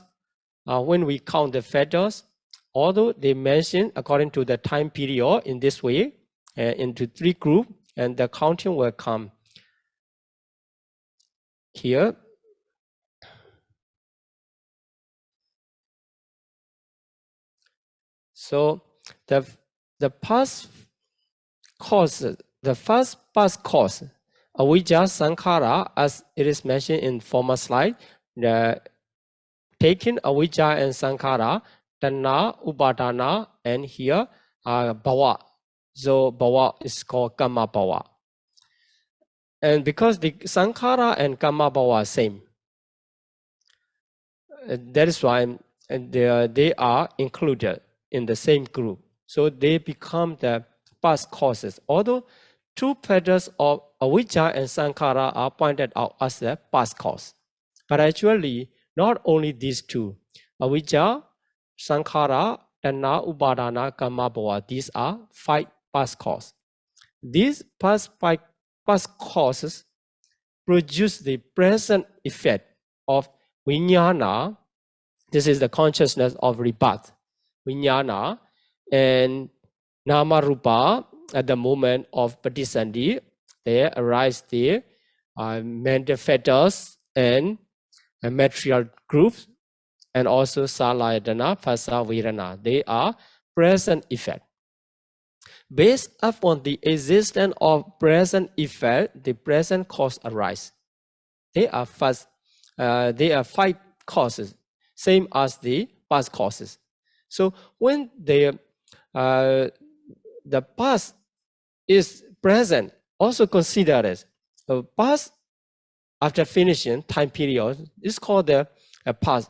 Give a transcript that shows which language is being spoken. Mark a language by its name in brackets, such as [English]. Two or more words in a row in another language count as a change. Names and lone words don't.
[English] When we count the fetters, although they mention according to the time period in this way, into 3 groups, and the counting will come here. So the past causes, the first past cause, [Pali] avijja sankhara, [English] as it is mentioned in former slide, taking avijja and [Pali] sankhara, tanna, upadana, [English] and here bhava. So bhava is called [Pali] karma bhava. [English] And because the sankhara and [Pali] karma bhava [English] are same, that is why they are included in the same group. So they become the past causes. Although 2 fetters of avijja and sankhara are pointed out as the past cause, but actually not only these 2, [Pali] avijja, sankhara, tanna, upadana, karma bhava, [English] these are 5 past causes. These past causes produce the present effect of vinyana. This is the consciousness of rebirth, [Pali] vinyana, and nama rupa. [English] At the moment of patisandhi, there arise the mental fetters and material groups, and also [Pali] salayana, phassa, vedana. [English] They are present effect. Based upon the existence of present effect, the present cause arise. They are 5 causes, same as the past causes. So when the past is present, also consider as past after finishing time period is called the past.